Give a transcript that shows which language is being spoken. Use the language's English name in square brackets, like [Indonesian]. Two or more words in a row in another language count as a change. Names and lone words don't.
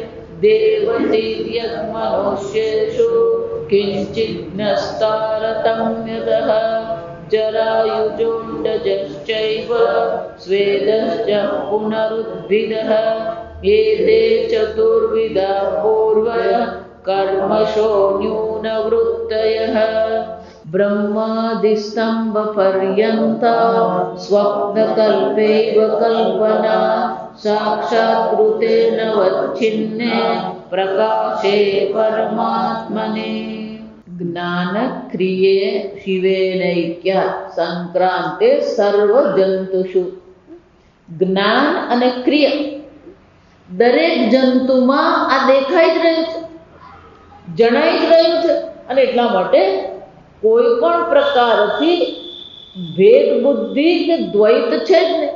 [Sanskrit] देवतीर्यग्मनुष्येषु किञ्चिन्नस्तारतम्यतः जरायुजोण्डजश्चैव स्वेदश्च पुनरुद्भिदः एते चतुर्विधा पूर्व कर्मशो न्यूनवृत्तयः ब्रह्मादिस्तम्भपर्यन्ता स्वप्नकल्पैव कल्पना साक्षात्कृतेन वच्छिन्ने प्रकाशे परमात्मने ज्ञानक्रिये शिवेनैक्य संक्रांते सर्वजंतुषु [Gujarati] જ્ઞાન અને ક્રિયા દરેક જંતુમાં આ દેખાઈ જ રહ્યું છે, જણાઈ જ રહ્યું છે અને એટલા માટે કોઈ પણ પ્રકારથી ભેદ બુદ્ધિ કે દ્વૈત છે જ નહીં.